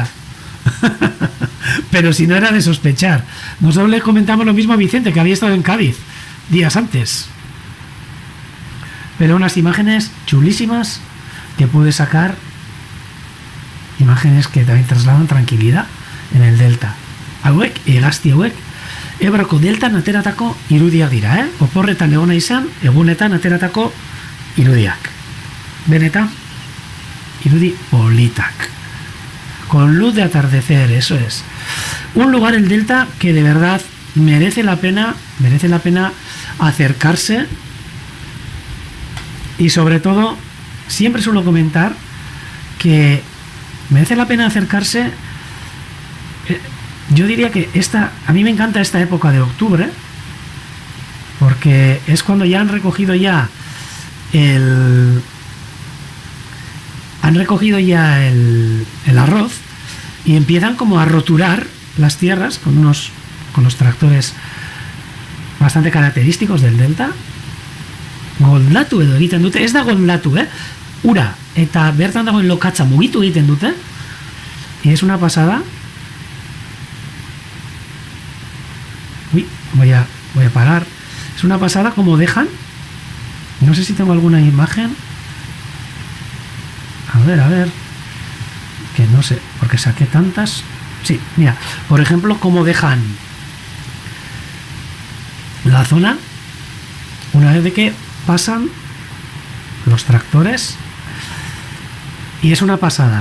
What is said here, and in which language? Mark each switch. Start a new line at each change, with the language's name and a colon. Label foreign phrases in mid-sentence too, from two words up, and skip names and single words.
Spanish: Pero si no era de sospechar. Nosotros le comentamos lo mismo a Vicente, que había estado en Cádiz días antes. Pero unas imágenes chulísimas que pude sacar. Imágenes que también trasladan tranquilidad en el Delta.
Basque: Hauek, egazti hauek, Ebroko deltan ateratako irudiak dira, Oporretan egona izan, egunetan ateratako irudiak. Benetan, irudi politak.
Spanish: Con luz de atardecer, eso es. Un lugar, el Delta, que de verdad merece la pena acercarse. Y sobre todo, siempre suelo comentar que merece la pena acercarse yo diría que a mí me encanta esta época de octubre, porque es cuando ya han recogido ya el arroz y empiezan como a roturar las tierras con los tractores bastante característicos del delta.
Basque: Goldatu edo egiten dute, ez da goldatu, ura eta bertan dagoen lokatza mugitu egiten dute,
Spanish: y es una pasada. Uy, voy a parar. Es una pasada como dejan. No sé si tengo alguna imagen. A ver. Que no sé, porque saqué tantas. Sí, mira, por ejemplo, cómo dejan la zona una vez de que pasan los tractores, y es una pasada.